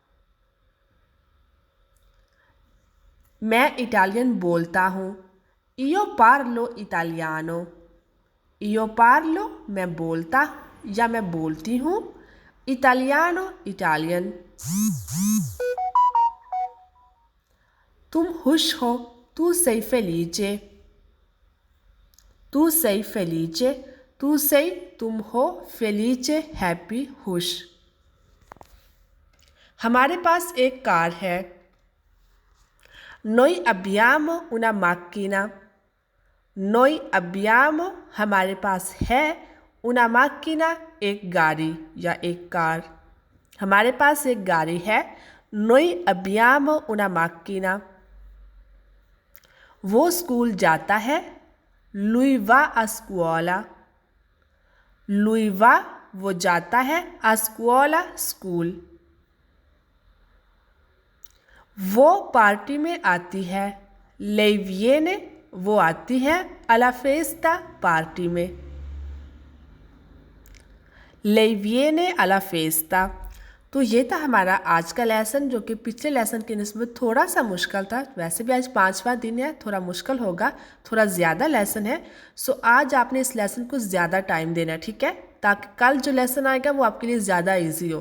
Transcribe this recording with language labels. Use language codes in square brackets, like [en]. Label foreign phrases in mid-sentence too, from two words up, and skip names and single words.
[hi] मैं इटालियन बोलता हूँ। [it] io parlo italiano. io parlo [hi] मैं बोलता या मैं बोलती हूँ, इटालियानो इटालियन। तुम खुश हो, [it] tu sei felice. tu sei felice, tu sei [hi] तुम हो, [it] felice [hi] हैप्पी खुश। हमारे पास एक कार है। [it] Noi abbiamo una macchina। Noi abbiamo [hi] हमारे पास है, [it] una macchina [hi] एक गाड़ी या एक कार। हमारे पास एक गाड़ी है। [it] Noi abbiamo una macchina। [hi] वो स्कूल जाता है। [it] Lui va a scuola। Lui va [hi] वो जाता है, [it] a scuola स्कूल। [hi] वो पार्टी में आती है। [it] lei viene [hi] वो आती है [it] alla festa [hi] पार्टी में। [it] lei viene alla festa. [hi] तो ये था हमारा आज का लेसन, जो कि पिछले लेसन की निस्बत थोड़ा सा मुश्किल था। वैसे भी आज 5वां दिन है, थोड़ा मुश्किल होगा, थोड़ा ज़्यादा लेसन है। सो आज आपने इस लेसन को ज़्यादा टाइम देना है, ठीक है, ताकि कल जो लेसन आएगा वो आपके लिए ज़्यादा इजी हो।